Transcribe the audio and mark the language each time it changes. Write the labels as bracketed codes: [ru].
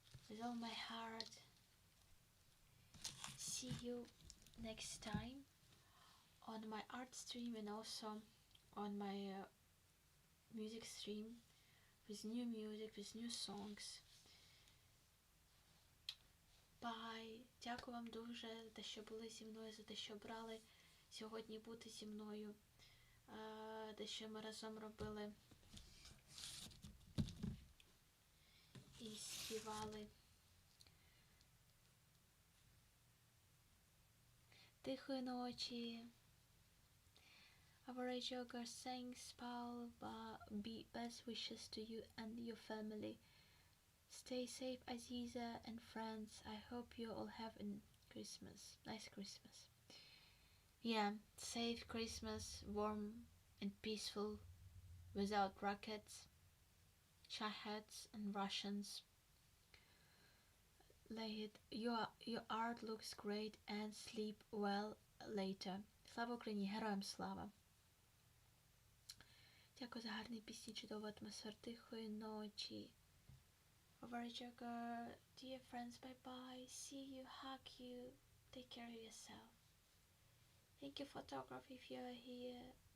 [en] With all my heart, see you next time on my art stream and also on my music stream with new music, with new songs. Bye! [uk] Дякую вам дуже за те, що були зі мною, за те, що брали сьогодні бути зі мною, те, що ми разом робили і співали. Тихої ночі. [en] Our Joker thanks Paul, best wishes to you and your family. Stay safe, Aziza and friends. I hope you all have a nice Christmas. Yeah, safe Christmas, warm and peaceful, without rockets, Shaheds and Russians. Your art looks great, and sleep well later. [uk] Слава Україні, героям слава! Дякую за гарні пісні, чудову атмосферу, тихої ночі. [en] Overjoker, dear friends, bye bye. See you, hug you, take care of yourself. Thank you, photographer, if you are here.